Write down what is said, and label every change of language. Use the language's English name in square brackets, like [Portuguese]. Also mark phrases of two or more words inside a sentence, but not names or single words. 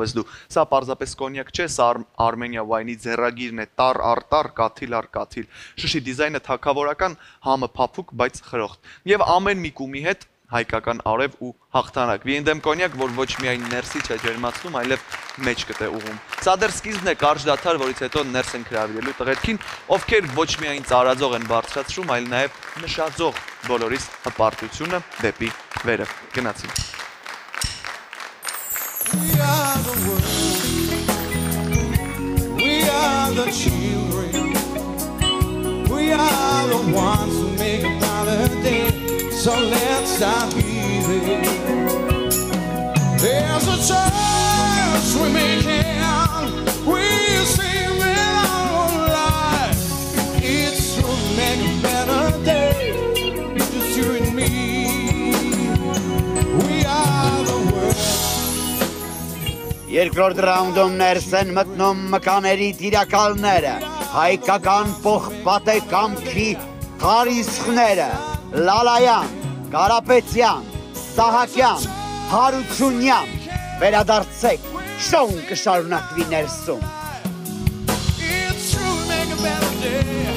[Armenian] ես դու։ Սա պարզապես կոնյակ չէ, սա Armenia wine-ի ձեռագիրն է, տար առ տար, կաթիլ առ կաթիլ։ Շշի դիզայնը թագավորական, համը փափուկ, բայց խրոխտ։ Եվ ամեն մի կումի հետ հայկական արև ու հաղթանակ։ Վիենդեմ կոնյակ, որ ոչ միայն ներսի չէ ջերմացնում, այլև մեջ կտե ուղում։ Սա դեռ սկիզբն է կարճ դադար, որից հետո ներս են հրավիրելու տղերքին, ովքեր ոչ միայն ծարաձող են բարձրացրում, այլ նաև նշաձող բոլորիս հպարտությունը դեպի վերև։ Գնացինք։ [English] We are the world. We are the children. We are the ones who make a holiday. So let's start giving. There's a choice we make here. We sing with our life. It's to make a better day. Just you and me. We are the world. [Armenian] Երկրորդ ռաունդում ներս են մտնում մկաների տիրակալները, հայկական պողպատե կամքի խարիսխները, Լալայան, Կարապետյան, Սահակյան, Հարությունյան, վերադարձեք, շոուն կշարունակվի ներսում։ [English] It's true, make a better day.